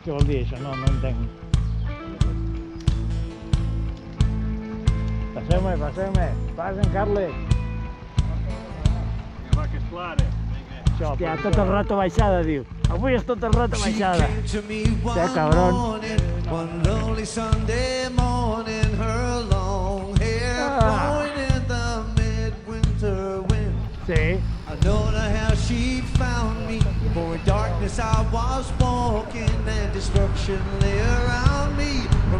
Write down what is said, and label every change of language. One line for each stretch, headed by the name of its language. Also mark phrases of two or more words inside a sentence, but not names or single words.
Catalan: dir això? No entenc. Passeu-me. Passen, Carles. Va, que és clara. Hòstia, tot el rato baixada, diu. Avui és tot el rato baixada. Hòstia, cabron.
English: One lonely Sunday morning, her long hair blowing in the midwinter wind.
Catalan: Sí.
English: I don't know how she found me, for in darkness I was walking and destruction lay around me from a